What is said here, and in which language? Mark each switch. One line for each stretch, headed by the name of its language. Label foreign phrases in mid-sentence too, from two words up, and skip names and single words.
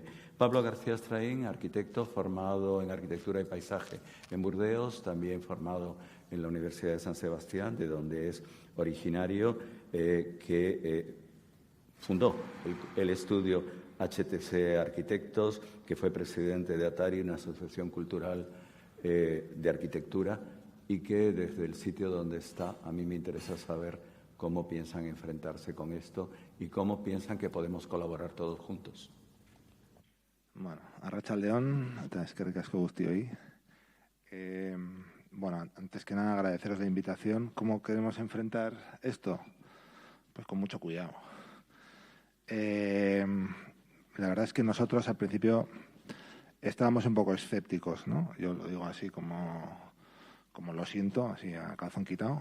Spanish: Pablo García Estraín, arquitecto formado en arquitectura y paisaje en Burdeos, también formado en la Universidad de San Sebastián, de donde es originario, que fundó el estudio HTC Arquitectos, que fue presidente de ATARI, una asociación cultural de arquitectura, y que desde el sitio donde está, a mí me interesa saber cómo piensan enfrentarse con esto y cómo piensan que podemos colaborar todos juntos.
Basque: Bueno, arratsaldeon, eta eskerrik asko guztioi. Bueno,
Spanish: antes que nada agradeceros la invitación. ¿Cómo queremos enfrentar esto? Pues con mucho cuidado. La verdad es que nosotros al principio estábamos un poco escépticos, ¿no? Yo lo digo así como lo siento, así a calzón quitado.